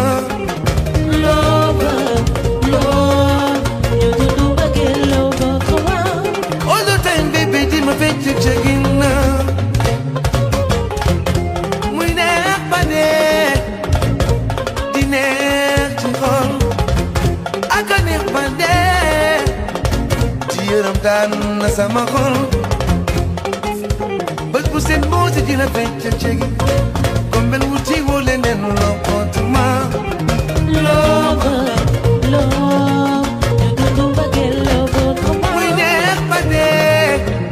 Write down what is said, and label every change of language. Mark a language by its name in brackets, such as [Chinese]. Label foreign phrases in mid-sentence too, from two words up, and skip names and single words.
[English] Love, you do again, love, come on. all the time baby [Wolof] di ma fekk jege na muy neex ba neex di neex ci xol ak a neex ba neex ci yërëm daan na sama xol bés bu seen moo si dina fekk jege comme benn wuti woo leneen la potuma [English] Love, you do again, love, come on. [Wolof] muy neex ba neex